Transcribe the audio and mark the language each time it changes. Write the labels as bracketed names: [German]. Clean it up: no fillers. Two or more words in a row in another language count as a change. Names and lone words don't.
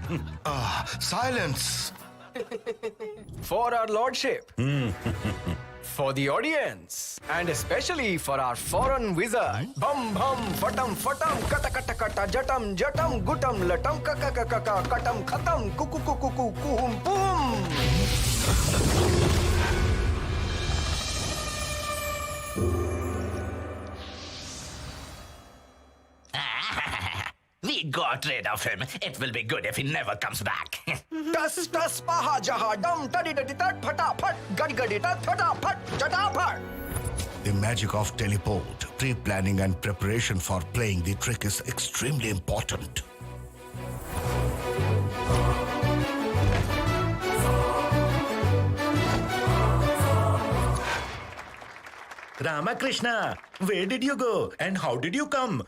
[English] Silence! For our lordship. For the audience, and especially for our foreign wizard. Bum bum, fatam fatam, kata kata kata, jatam jatam, gutam latam, kaka kaka kaka, katam khatam, kuku kuku kuku, kuhum boom. We got rid of him. It will be good if he never comes back. Tas tas paha jaha dum tadi tadi tat phata phat gadi gadi tat thata phat jata phat. The magic of teleport, pre-planning and preparation for playing the trick is extremely important. Ramakrishna, where did you go and how did you come?